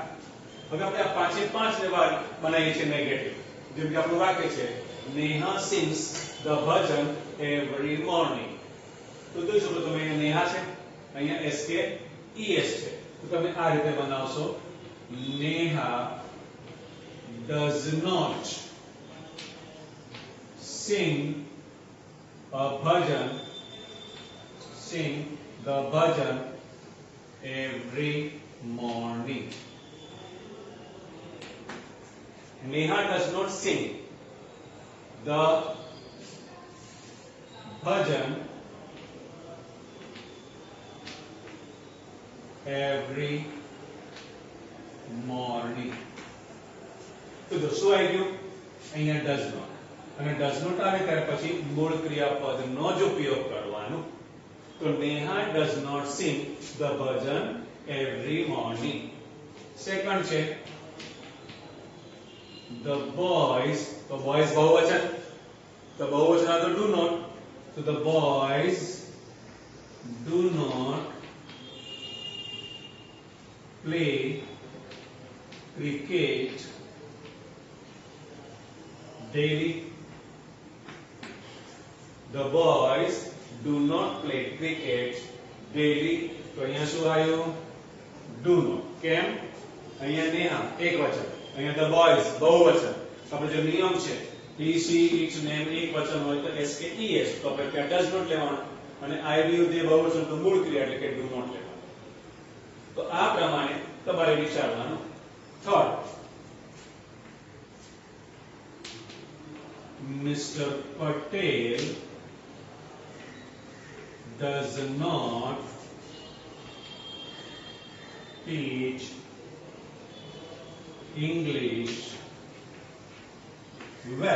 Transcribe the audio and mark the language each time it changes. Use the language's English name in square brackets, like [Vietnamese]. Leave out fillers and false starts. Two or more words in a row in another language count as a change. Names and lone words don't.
[Gujarati] હવે આપણે આ પાંચે પાંચ લેવા બનાવીએ છીએ નેગેટિવ. જેમ કે આપણું વાક્ય છે [English] Neha sings the bhajan every morning. [Gujarati] તો જોઈ શકો તમે અહીંયા નેહા છે, અહીંયા એસ કે ઈએસ છે. તો તમે આ રીતે બનાવશો [English] નેહા does not sing the bhajan every morning. Neha does not sing the bhajan every morning. [Gujarati] તો જો શું આવી ગયું? અહીંયા [English] does not, [Gujarati] અને [English] does not [Gujarati] આવે ત્યાર પછી મૂળ ક્રિયાપદનો જ ઉપયોગ કરવાનો. [English] તો Neha does not sing the bhajan every morning. [Gujarati] સેકન્ડ છે [English] the boys. [Gujarati] તો બોયઝ બહુવચન, તો બહુવચન તો [English] do not. તો the boys do not play cricket daily. The boys do not play cricket daily. [Gujarati] તો અહીંયા શું આવ્યું? [English] do not. [Gujarati] કેમ? અહીંયા નેહા એક વચન, અહીંયા [English] the boys [Gujarati] બહુવચન. આપણે જો નિયમ છે [English] he she it name [Gujarati] એક વચન હોય તો s કે es, તો આપણે ત્યાં [English] does not [Gujarati] લેવાનું, અને [English] I will they [Gujarati] બહુવચન તો મૂળ ક્રિયા એટલે કે [English] do not [Gujarati] લેવાનું. તો આ પ્રમાણે તમારે વિચારવાનું. થર્ડ, [English] Mr. Patel does not teach English well.